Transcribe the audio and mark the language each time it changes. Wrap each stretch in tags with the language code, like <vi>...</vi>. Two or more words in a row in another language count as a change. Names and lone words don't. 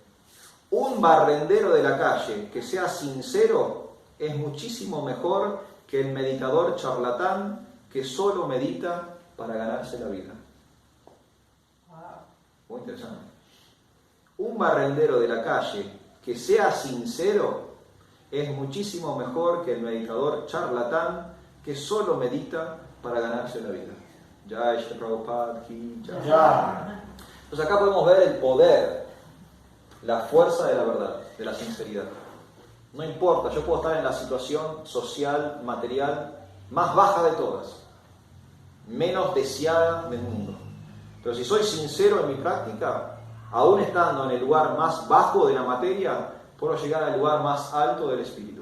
<es>Un barrendero de la calle que sea sincero es muchísimo mejor que el meditador charlatán que solo medita para ganarse la vida. Muy interesante. Un barrendero de la calle que sea sincero es muchísimo mejor que el meditador charlatán que solo medita para ganarse la vida.</es> <sa>Jai Shri Prabhupada ki jai.</sa> <es>Ya. Entonces acá podemos ver el poder, la fuerza de la verdad, de la sinceridad. No importa, yo puedo estar en la situación social, material, más baja de todas, menos deseada del mundo. Pero si soy sincero en mi práctica, aún estando en el lugar más bajo de la materia, puedo llegar al lugar más alto del espíritu.</es>